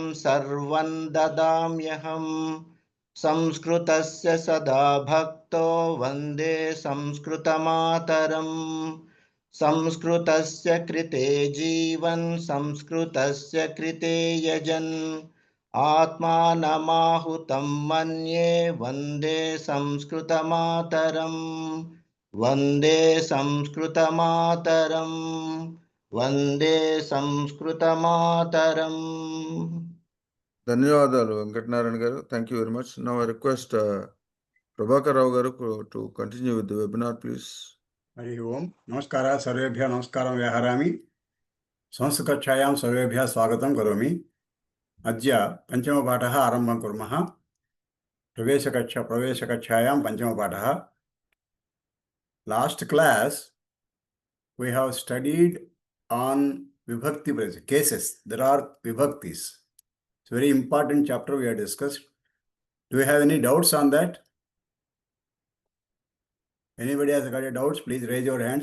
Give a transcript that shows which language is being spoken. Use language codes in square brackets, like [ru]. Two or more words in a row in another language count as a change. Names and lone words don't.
[sa] सर्वं ददाम्यहम् संस्कृतस्य सदा भक्तो वन्दे संस्कृतमातरम् संस्कृतस्य कृते जीवन् संस्कृतस्य कृते यजन् आत्मानमाहुतं मन्ये वन्दे संस्कृतमातरम् वन्दे संस्कृतमातरम् वन्दे संस्कृतमातरम्. [te] ధన్యవాదాలు వెంకటనారాయణ గారు. [en] Thank you very much. Now I request ప్రభాకర్ రావు గారు to continue with the webinar please. [sa] हरि ओम नमस्कार सर्वेभ्यः नमस्कारं व्याहरामि संस्कृतकक्षायां सर्वेभ्यः स्वागतं करोमि. अद्य पञ्चमपाठः आरम्भं कुर्मः. प्रवेशकक्षायां पञ्चमपाठः. [en] last class we have studied on vibhakti cases. There are vibhaktis. It's a very important chapter we have discussed. Do you have any doubts on that? Anybody has got any doubts? Please raise your hands.